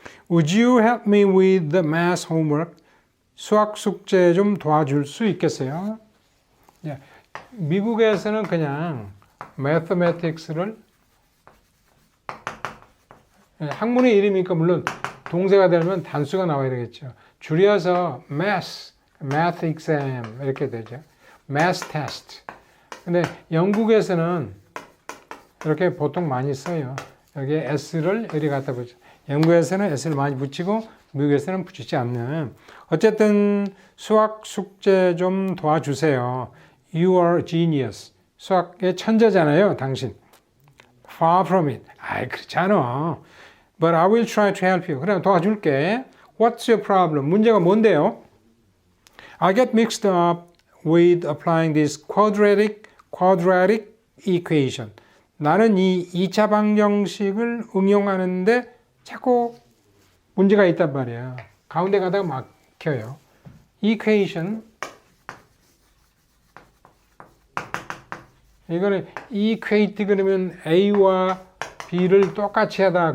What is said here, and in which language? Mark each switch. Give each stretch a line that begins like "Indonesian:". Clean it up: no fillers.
English: Would you help me with the math homework?
Korean: 수학 숙제 좀 도와줄 수 있겠어요? 미국에서는 그냥 mathematics를 학문의 이름이니까 물론 동사가 되면 단수가 나와야 되겠죠. 줄여서 math exam 이렇게 되죠.
English: math test.
Korean: 근데 영국에서는 이렇게 보통 많이 써요. 여기에 s를 여기 갖다 붙여. 영국에서는 s를 많이 붙이고 미국에서는 붙이지 않는. 어쨌든 수학 숙제 좀 도와주세요.
English: You are genius.
Korean: 수학의 천재잖아요, 당신.
English: Far from it.
Korean: 아이, 그렇지 않아.
English: But I will try to help you.
Korean: 그럼 도와줄게.
English: What's your problem?
Korean: 문제가 뭔데요?
English: I get mixed up with applying this quadratic equation.
Korean: 나는 이 2차 방정식을 응용하는데 자꾸 문제가 있단 말이야. 가운데 가다가 막혀요. equation. 이거는 equate 그러면 A와 B를 똑같이 하다.